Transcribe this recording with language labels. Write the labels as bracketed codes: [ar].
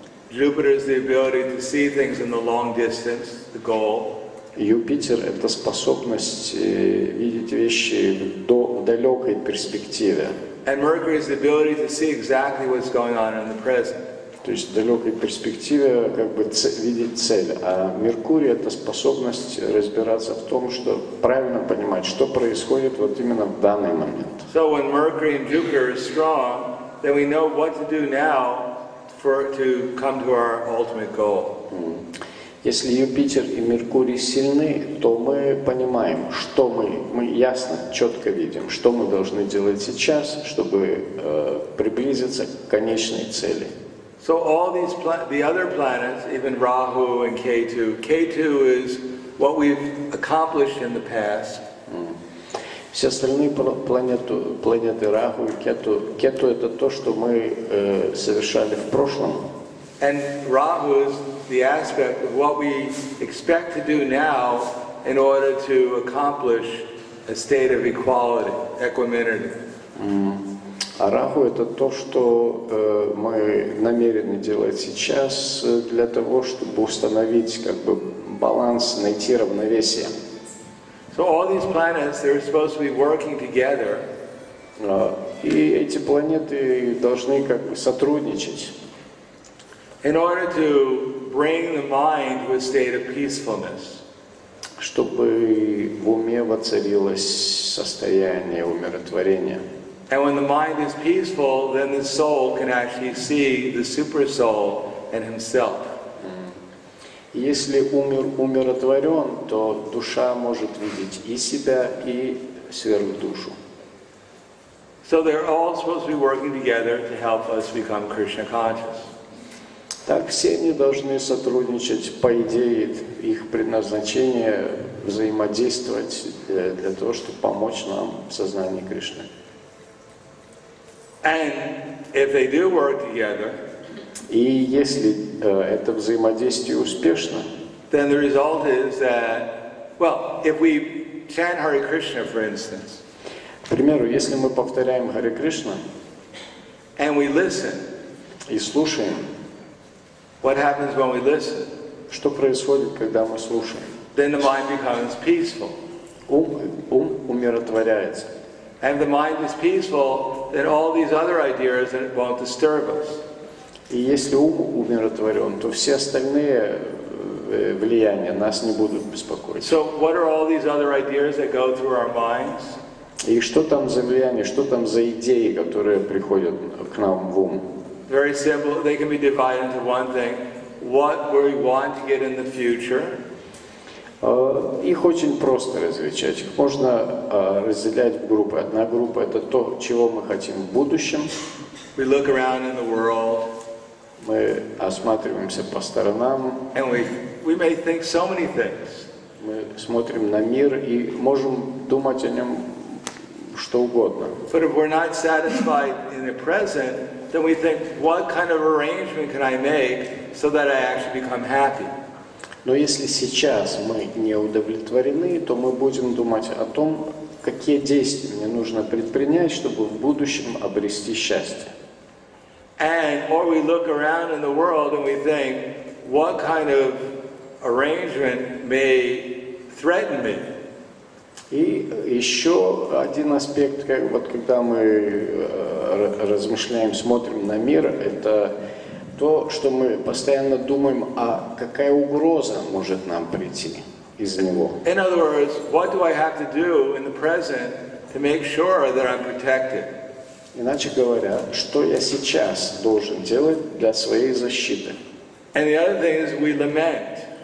[en] Jupiter is the ability to see things in the long distance, the goal. [ru] Юпитер – это способность видеть вещи в далекой перспективе. [en] And Mercury is the ability to see exactly what's going on in the present. [ru] То есть в далекой перспективе как бы видеть цель. А Меркурий – это способность разбираться в том, что правильно понимать, что происходит вот именно в данный момент. [en] So when Mercury and Jupiter are strong, then we know what to do now to come to our ultimate goal. [ru] Если Юпитер и Меркурий сильны, то мы понимаем, что мы ясно, четко видим, что мы должны делать сейчас, чтобы приблизиться к конечной цели. [en] So all the other planets, even Rahu and Ketu, Ketu is what we've accomplished in the past. [ru] Все остальные планеты Раху и Кету, это то, что мы совершали в прошлом. [en] And Rahu is the aspect of what we expect to do now in order to accomplish a state of equality, equanimity. [ru] А Раху – это то, что мы намерены делать сейчас для того, чтобы установить как бы баланс, найти равновесие. [en] So all these planets, they're supposed to be working together. [ru] И эти планеты должны как бы сотрудничать. [en] In order to bring the mind to a state of peacefulness. [ru] Чтобы в уме воцарилось состояние умиротворения. [en] And when the mind is peaceful, then the soul can actually see the super soul and himself. [ru] Если умиротворен, то душа может видеть и себя, и сверхдушу. [en] So they're all supposed to be working together to help us become Krishna conscious. [ru] Так, все они должны сотрудничать, по идее, их предназначение взаимодействовать для того, чтобы помочь нам в сознании Кришны. [en] And if they do work together, [ru] и если это взаимодействие успешно, [en] then the result is that, well, if we chant Hare Krishna, for instance, [ru] к примеру, если мы повторяем Харе Кришна [en] and we listen, [ru] и слушаем, [en] what happens when we listen? [ru] Что происходит, когда мы слушаем? [en] Then the mind becomes peaceful. [ru] Ум умиротворяется. [en] And if the mind is peaceful, then all these other ideas won't disturb us. [ru] И если ум умиротворен, то все остальные влияния нас не будут беспокоить. [en] So what are all these other ideas that go through our minds? [ru] И что там за влияние, что там за идеи, которые приходят к нам в ум? [en] Very simple. They can be divided into one thing. What we want to get in the future. [ru] Их очень просто различать. Их можно разделять в группы. Одна группа – это то, чего мы хотим в будущем. [en] We look around in the world. [ru] Мы осматриваемся по сторонам. [en] And we may think so many things. [ru] Мы смотрим на мир и можем думать о нем что угодно. [en] But if we're not satisfied in the present, then we think, what kind of arrangement can I make so that I actually become happy? [ru] Но если сейчас мы не удовлетворены, то мы будем думать о том, какие действия мне нужно предпринять, чтобы в будущем обрести счастье. [en] Or we look around in the world and we think, what kind of arrangement may threaten me? [ru] И еще один аспект, вот когда мы размышляем, смотрим на мир, это то, что мы постоянно думаем, а какая угроза может нам прийти из него. [en] In other words, what do I have to do in the present to make sure that I'm protected? [ru] Иначе говоря, что я сейчас должен делать для своей защиты? [en] And the other thing is we lament.